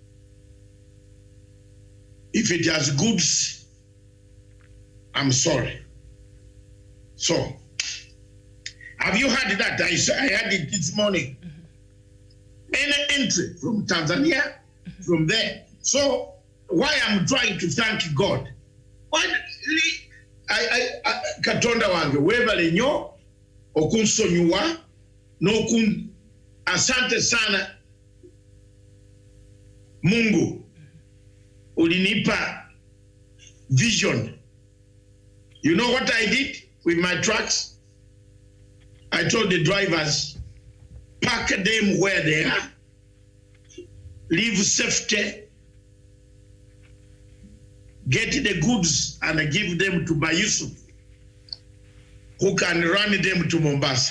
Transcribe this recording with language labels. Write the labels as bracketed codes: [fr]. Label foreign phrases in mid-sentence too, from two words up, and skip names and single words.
[en] If it has goods, I'm sorry. So, have you heard that? I heard it this morning. Any entry from Tanzania, from there. So, why I'm trying to thank God, [lg] Katonda wange webale nnyo okunsonyiwa [sw] asante sana Mungu ulinipa vision. [en] You know what I did with my trucks? I told the drivers, park them where they are, leave safety, get the goods and give them to Bayusuf, who can run them to Mombasa.